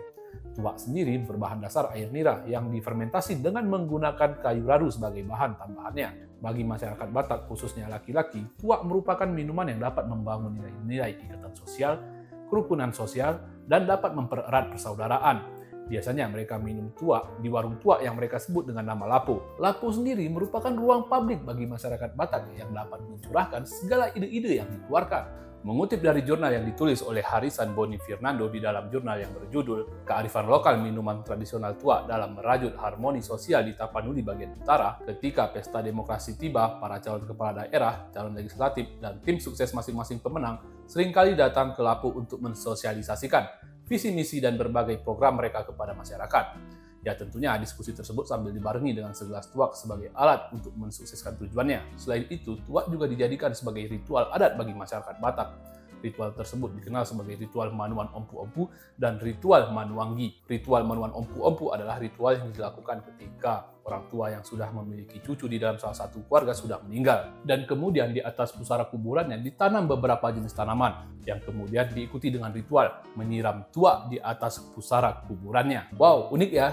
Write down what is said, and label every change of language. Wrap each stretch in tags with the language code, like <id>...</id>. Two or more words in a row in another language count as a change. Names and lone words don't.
<id>Tuak sendiri berbahan dasar air nira yang difermentasi dengan menggunakan kayu raru sebagai bahan tambahannya. Bagi masyarakat Batak, khususnya laki-laki, tuak merupakan minuman yang dapat membangun nilai-nilai ikatan sosial, kerukunan sosial, dan dapat mempererat persaudaraan. Biasanya mereka minum tuak di warung tuak yang mereka sebut dengan nama Lapo. Lapo sendiri merupakan ruang publik bagi masyarakat Batak yang dapat mencurahkan segala ide-ide yang dikeluarkan. Mengutip dari jurnal yang ditulis oleh Harisan Boni Fernando di dalam jurnal yang berjudul Kearifan Lokal Minuman Tradisional Tuak dalam Merajut Harmoni Sosial di Tapanuli bagian utara, ketika pesta demokrasi tiba, para calon kepala daerah, calon legislatif, dan tim sukses masing-masing pemenang seringkali datang ke Lapo untuk mensosialisasikan visi misi dan berbagai program mereka kepada masyarakat. Ya tentunya diskusi tersebut sambil dibarengi dengan segelas tuak sebagai alat untuk mensukseskan tujuannya. Selain itu, tuak juga dijadikan sebagai ritual adat bagi masyarakat Batak. Ritual tersebut dikenal sebagai ritual Manuan Ompu-Ompu dan ritual Manuanggi. Ritual Manuan Ompu-Ompu adalah ritual yang dilakukan ketika orang tua yang sudah memiliki cucu di dalam salah satu keluarga sudah meninggal. Dan kemudian di atas pusara kuburannya ditanam beberapa jenis tanaman yang kemudian diikuti dengan ritual menyiram tuak di atas pusara kuburannya. Wow, unik ya.</id>